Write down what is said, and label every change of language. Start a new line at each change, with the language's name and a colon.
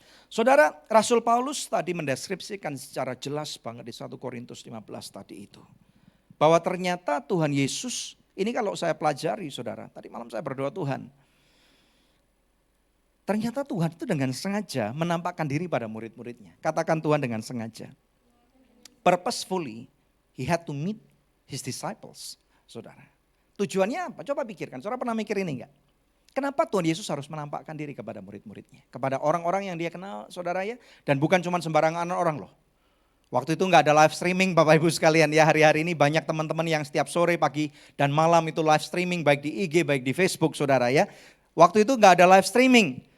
Indonesian: Saudara, Rasul Paulus tadi mendeskripsikan secara jelas banget di 1 Korintus 15 tadi itu. Bahwa ternyata Tuhan Yesus, ini kalau saya pelajari saudara, tadi malam saya berdoa Tuhan. Ternyata Tuhan itu dengan sengaja menampakkan diri pada murid-muridnya. Katakan Tuhan dengan sengaja.
English: Purposefully, he had to meet his disciples, saudara.
Indonesian: Tujuannya apa? Coba pikirkan, saudara pernah mikir ini enggak? Kenapa Tuhan Yesus harus menampakkan diri kepada murid-muridnya? Kepada orang-orang yang dia kenal, saudara ya. Dan bukan cuma sembarangan orang loh. Waktu itu nggak ada live streaming Bapak Ibu sekalian ya. Hari-hari ini banyak teman-teman yang setiap sore, pagi, dan malam itu live streaming. Baik di IG, baik di Facebook saudara ya. Waktu itu nggak ada live streaming.